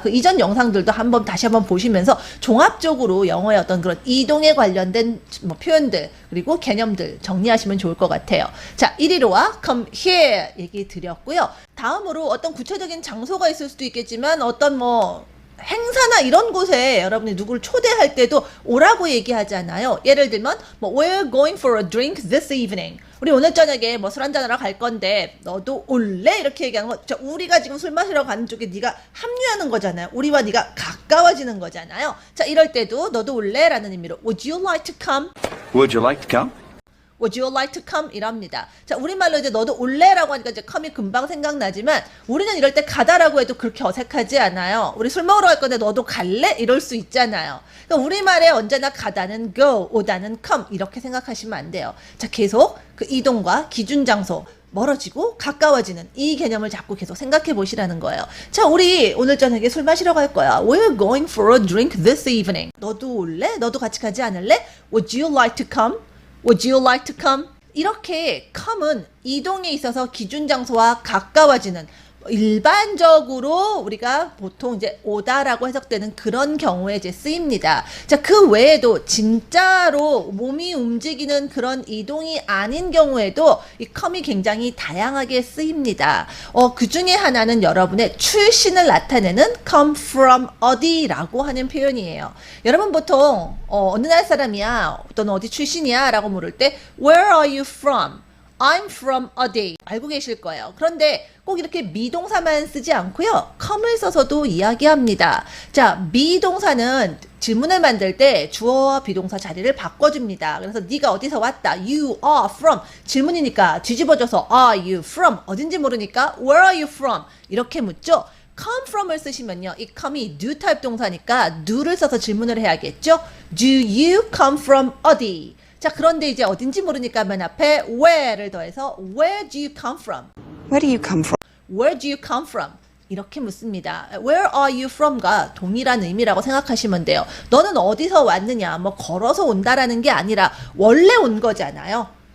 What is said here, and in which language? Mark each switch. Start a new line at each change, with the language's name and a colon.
Korean: 그 이전 영상들도 다시 한번 보시면서 종합적으로 영어의 어떤 그런 이동에 관련된 뭐 표현들 그리고 개념들 정리하시면 좋을 것 같아요. 자, 이리로 와
English: come here
Korean: 얘기 드렸고요. 다음으로 어떤 구체적인 장소가 있을 수도 있겠지만 어떤 뭐 행사나 이런 곳에 여러분이 누구를 초대할 때도 오라고 얘기하잖아요. 예를 들면 뭐
English: we're going for a drink this evening.
Korean: 우리 오늘 저녁에 뭐 술 한잔하러 갈 건데 너도 올래? 이렇게 얘기하는 거. 자, 우리가 지금 술 마시러 가는 쪽에 네가 합류하는 거잖아요. 우리와 네가 가까워지는 거잖아요. 자, 이럴 때도 너도 올래? 라는 의미로
English: Would you like to come? Would you like to come? Would you like to come?
Korean: 이랍니다. 자, 우리말로 이제 너도 올래라고 하니까 이제 come이 금방 생각나지만 우리는 이럴 때 가다라고 해도 그렇게 어색하지 않아요. 우리 술 먹으러 갈 건데 너도 갈래? 이럴 수 있잖아요. 그러니까 우리말에 언제나 가다는 go, 오다는 come 이렇게 생각하시면 안 돼요. 자, 계속 그 이동과 기준 장소 멀어지고 가까워지는 이 개념을 자꾸 계속 생각해 보시라는 거예요. 자, 우리 오늘 저녁에 술 마시러 갈 거야.
English: We're going for a drink this evening.
Korean: 너도 올래? 너도 같이 가지 않을래?
English: Would you like to come? Would you like to come?
Korean: 이렇게 come은 이동에 있어서 기준 장소와 가까워지는 일반적으로 우리가 보통 이제 오다라고 해석되는 그런 경우에 이제 쓰입니다. 자, 그 외에도 진짜로 몸이 움직이는 그런 이동이 아닌 경우에도 이 come이 굉장히 다양하게 쓰입니다. 그 중에 하나는 여러분의 출신을 나타내는 come from 어디라고 하는 표현이에요. 여러분 보통 어느 나라 사람이야 또는 어디 출신이야 라고 물을 때
English: Where are you from? I'm from
Korean: 어디 알고 계실 거예요. 그런데 꼭 이렇게 미동사만 쓰지 않고요. come을 써서도 이야기합니다. 자, 미동사는 질문을 만들 때 주어와 비동사 자리를 바꿔줍니다. 그래서 네가 어디서 왔다.
English: You are from.
Korean: 질문이니까 뒤집어져서
English: Are you from?
Korean: 어딘지 모르니까
English: Where are you from?
Korean: 이렇게 묻죠. come from을 쓰시면요. 이 come이 do 타입 동사니까 do를 써서 질문을 해야겠죠.
English: Do you come from 어디?
Korean: 자, 그런데 이제 어딘지 모르니까 맨 앞에 where를 더해서
English: where do you come from? Where do you come from? Where do you come from?
Korean: 이렇게 묻습니다. Where are you from과 동일한 의미라고 생각하시면 돼요. 너는 어디서 왔느냐? 뭐 걸어서 온다라는 게 아니라 원래 온 거잖아요.